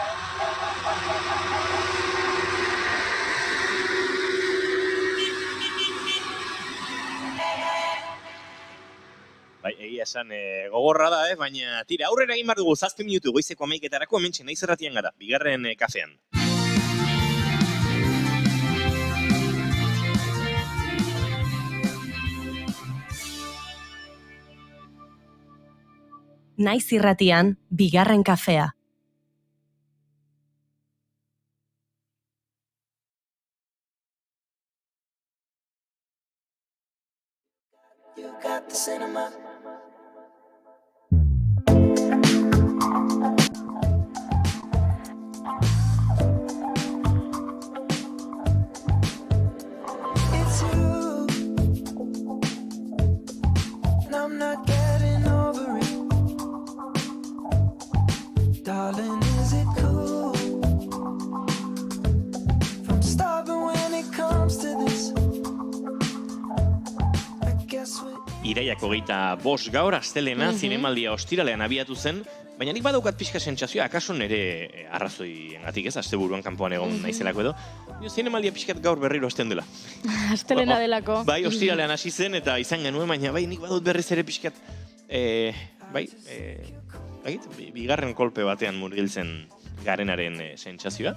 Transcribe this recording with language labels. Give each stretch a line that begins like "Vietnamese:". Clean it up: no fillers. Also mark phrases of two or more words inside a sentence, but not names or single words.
Basque: Bai, egia esan gogorra da, baina tira, aurrera egin behar dugu 7 minutu goizeko 11:00 hementxe naiz erratian gara, bigarren kafean. Naiz irratian, bigarren kafea.
English: You got the cinema. It's you, and I'm not getting over it. Darling, is it cool? If I'm starving when it comes to this, I guess we...
Basque: Iraiak 25 gaur, astelena, zinemaldia ostiralean abiatu zen, baina nik badaukat pixka sentsazioa, akaso nire arrazoiengatik ez, asteburuan kanpoan egon naizelako edo, zinemaldia pixkat gaur berriro hasten dela. Astelena delako. Bai, ostiralean hasi zen eta izan genuen, baina bai, nik badut berriz ere pixkat, bigarren kolpe batean murgiltzen garenaren sentsazioa.